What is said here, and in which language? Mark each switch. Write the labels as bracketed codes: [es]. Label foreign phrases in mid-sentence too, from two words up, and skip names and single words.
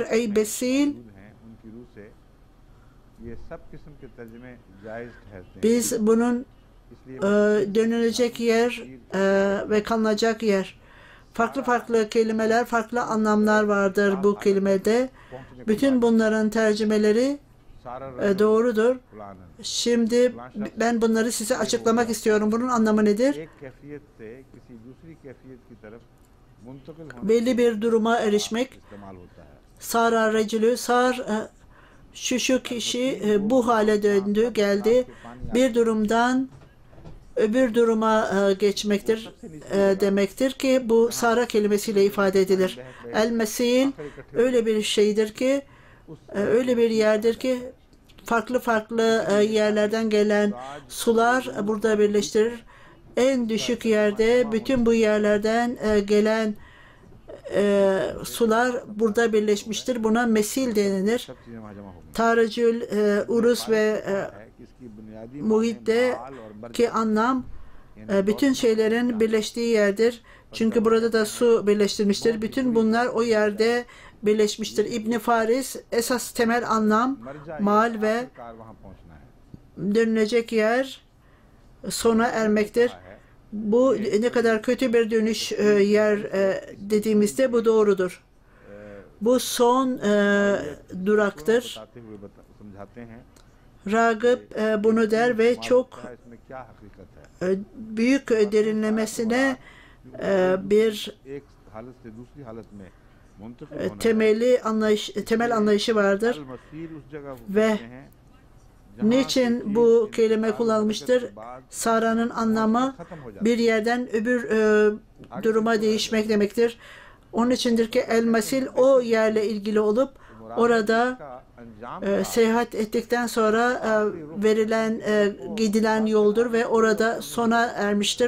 [tr] Ey besil, [ur] ہیں ان کی روح سے یہ سب قسم کے ترجمے جائز ٹھہرتے ہیں. [tr] biz bunun [ur] इसलिए [tr] dönülecek yer ve kalınacak yer. Farklı farklı kelimeler, farklı anlamlar vardır bu kelimede. Bütün bunların tercümeleri [ur] सारा [tr] doğrudur. [ur] कुरान [tr] Şimdi ben bunları size açıklamak istiyorum. Bunun anlamı nedir? [ur] ایک کیفیت سے کسی دوسری کیفیت کی طرف منتقل ہونے [tr] Belli bir duruma erişmek. [ur] استعمال ہوتا ہے. [ar] Sara recülü, [tr] şu kişi bu hale döndü, geldi. Bir durumdan öbür duruma geçmektir demektir ki bu Sara kelimesiyle ifade edilir. El-Mesil öyle bir şeydir ki, öyle bir yerdir ki farklı farklı yerlerden gelen sular burada birleştirir. En düşük yerde bütün bu yerlerden gelen sular burada birleşmiştir. Buna mesil denilir. [ur] سب چیزیں وہاں جمع ہو گئی [tr] Taracül, Urus ve [ur] ہے کہ اس کی بنیادی [tr] Muhit'te [ur] مال اور برکت [tr] ki anlam bütün şeylerin birleştiği yerdir. Çünkü burada da su birleştirmiştir. Bütün bunlar o yerde birleşmiştir. İbn Faris esas temel anlam [ur] मर्जा [tr] mal ve [ur] کار وہاں پہنچنا ہے. [tr] dönülecek yer sona ermektir. Bu ne kadar kötü bir dönüş yer dediğimizde bu doğrudur. Bu son duraktır. [ur] بتاتے ہوئے سمجھاتے ہیں [tr] Ragıp bunu der ve çok [ur] اس میں کیا حقیقت ہے. [tr] büyük derinlemesine bir [ur] ایک حالت سے دوسری حالت میں منتقل ہونا [tr] temel anlayışı vardır. [ur] المسیل اس جگہ [tr] Ve [ur] ہوتے ہیں [tr] niçin bu kelime kullanılmıştır? Sara'nın anlamı bir yerden öbür duruma değişmek demektir. Onun içindir ki el-mesil o yerle ilgili olup orada seyahat ettikten sonra verilen, gidilen yoldur ve orada sona ermiştir.